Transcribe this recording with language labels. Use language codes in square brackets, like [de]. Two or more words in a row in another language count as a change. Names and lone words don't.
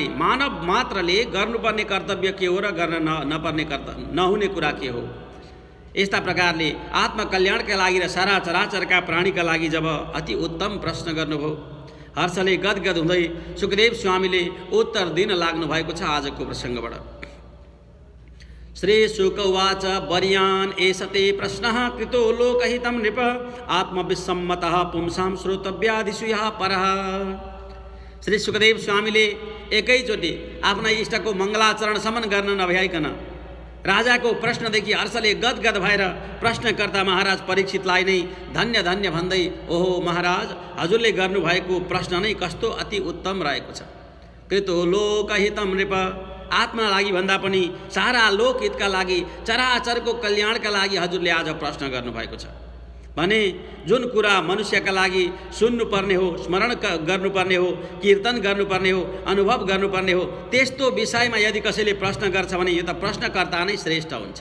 [ne] मानव मात्रले गर्नुपर्ने कर्तव्य के हो र गर्न नपर्ने नहुने कुरा के हो? यस्ता प्रकारले आत्मकल्याणका लागि र सारा चराचरका प्राणीका लागि जब अति उत्तम प्रश्न गर्नुभयो, हर्षले गदगद हुँदै सुखदेव स्वामीले उत्तर दिन लाग्नु भएको छ आजको प्रसङ्गबाट। [sa] श्री शुक उवाच वर्यान् एषते प्रश्नः कृतो लोकहितं नृप आत्मविसम्मतः पुंसां श्रोतव्यादिषु यः परः। [ne] श्री सुखदेव स्वामीले एकैचोटि आफ्ना इष्टको मङ्गलाचरण समन गर्न नभ्याइकन राजाको प्रश्नदेखि हर्षले गदगद भएर प्रश्नकर्ता महाराज परीक्षितलाई नै धन्य धन्य भन्दै, ओहो महाराज, हजुरले गर्नुभएको प्रश्न नै कस्तो अति उत्तम रहेको छ। [sa] कृतो लोकहितं नृप, [ne] आत्मा लागि भन्दा पनि सारा लोकहितका लागि, चराचरको कल्याणका लागि हजुरले आज प्रश्न गर्नुभएको छ भने जुन कुरा मनुष्यका लागि सुन्नुपर्ने हो, स्मरण गर्नुपर्ने हो, कीर्तन गर्नुपर्ने हो, अनुभव गर्नुपर्ने हो, त्यस्तो विषयमा यदि कसैले प्रश्न गर्छ भने यो त प्रश्नकर्ता नै श्रेष्ठ हुन्छ।